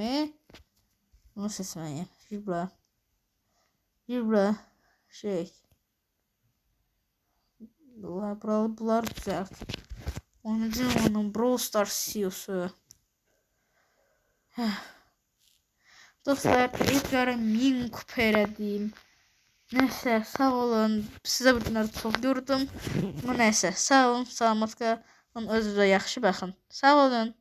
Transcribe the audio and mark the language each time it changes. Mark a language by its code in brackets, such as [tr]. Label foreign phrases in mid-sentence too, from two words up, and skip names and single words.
[az] Bunu seçməyim. Jibra. Bunlar güzel. Oynayacağım onun Brawl Stars CEO'su. Dostlar, ilklara 1000 kupa elədim. Neyse, sağ olun. Sizə bu günləri çox gördüm. Neyse, sağ olun, salamat qalın. Özünüzə yaxşı baxın. Sağ olun.